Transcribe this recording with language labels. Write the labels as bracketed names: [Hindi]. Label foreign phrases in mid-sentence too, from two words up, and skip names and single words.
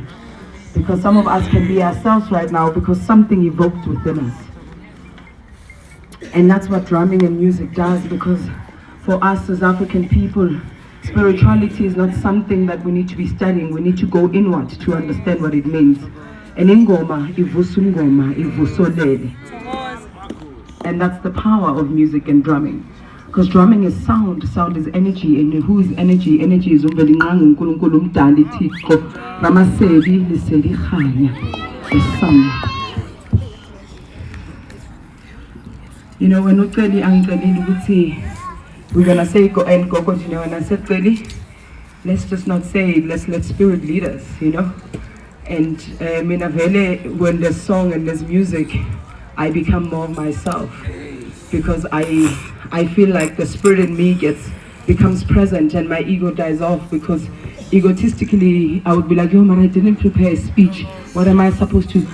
[English] Because some of us can be ourselves right now because something evoked within us. And that's what drumming and music does, because for us as African people, spirituality is not something that we need to be studying. We need to go inward to understand what it means. [Zulu] And ingoma, ivusungoma, ivusolele. [English] And that's the power of music and drumming. Because drumming is sound, sound is energy, and who is energy? Energy is [Zulu] umbelingangu nkulunkulu mdali Thixo ramasebi liseli khanya [English] the sun. You know, when [Zulu] uceli angiceli ukuthi [English] we're gonna say go and Gogo Dineo, and I said really, let's just not say it, let's let spirit lead us, you know. And minavele, when there's song and there's music, I become more myself, because I feel like the spirit in me becomes present and my ego dies off, because egotistically I would be like, yo man, I didn't prepare a speech, what am I supposed to?